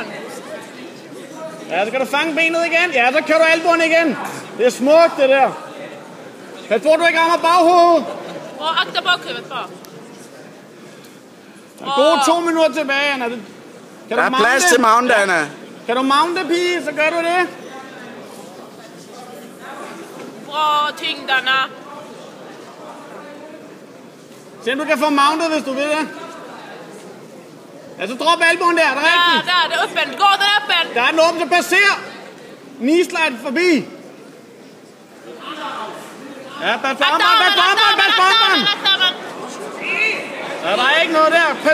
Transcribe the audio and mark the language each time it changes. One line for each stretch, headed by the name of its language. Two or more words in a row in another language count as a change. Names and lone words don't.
Danish: Ja, så kan du fange benet igen. Ja, så kører du albuen igen. Det er smukt, det der. Pas på, du ikke rammer baghovedet. Og agter bagkøbet bare. Der er gode 2 minutter tilbage, Anna. Der er plads til mount, Anna. Kan du mounte, pige, så gør du det.
Swedish: Bra tyngd, Anna.
Danish: Se om du kan få mountet, hvis du vil det. Ja, så drop albuen der, det er rigtigt. Ja, der er det åbent. Går den åbent? Der er den åbent, så passer. Knee-slide forbi. Ja, pas på armen. Ja, der er ikke noget der.